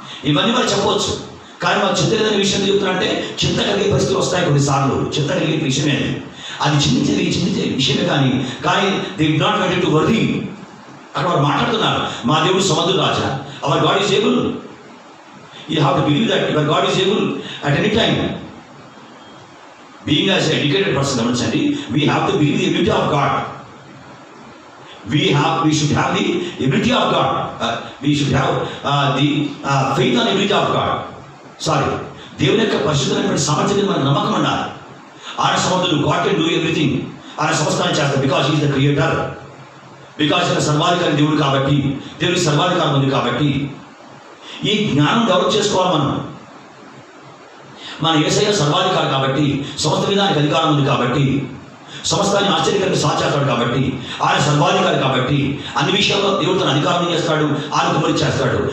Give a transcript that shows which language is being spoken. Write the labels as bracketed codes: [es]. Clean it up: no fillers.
[te] ఇవన్నీ వారు చెప్పవచ్చు, కానీ వారు చింత లేదనే విషయం చెప్తున్నారంటే చింత కలిగే పరిస్థితులు వస్తాయి కొన్నిసార్లు. చింత కలిగే విషయమే అది చింతించే విషయమే, కానీ [en] They do not want to worry. [te] అక్కడ వారు మాట్లాడుతున్నారు, మా దేవుడు సమర్థుడు రాజా, [en] Our God is able. You have to believe that your God is able at any time. Being as an educated person, we have to believe the ability of God. We should have the ability of God. We should have the faith on the ability of God. [te] దేవుని యొక్క పరిశుద్ధమైన సామర్థ్యం మనకు నమ్మకం ఉండాలి. ఆయన సమర్థుడు, [en] God can do everything. [te] ఆయన సమస్తాన్ని చేస్తాడు, [en] Because he is the creator. [te] Because ఆయన సర్వాధికారి దేవుడు కాబట్టి, దేవుడికి సర్వాధికారం ఉంది. కాబట్టి ఈ జ్ఞానం డెవలప్ చేసుకోవాలి మనం. మన యేసయ్య సర్వాధికారి కాబట్టి, సమస్త మీద ఆయనకు అధికారం ఉంది కాబట్టి, సమస్తాన్ని ఆశ్చర్యకరంగా సాధ్యతాడు కాబట్టి, ఆయన సర్వాధికారి కాబట్టి అన్ని విషయాల్లో దేవుడు తన అధికారం చేస్తాడు, ఆయన కుమరి చేస్తాడు.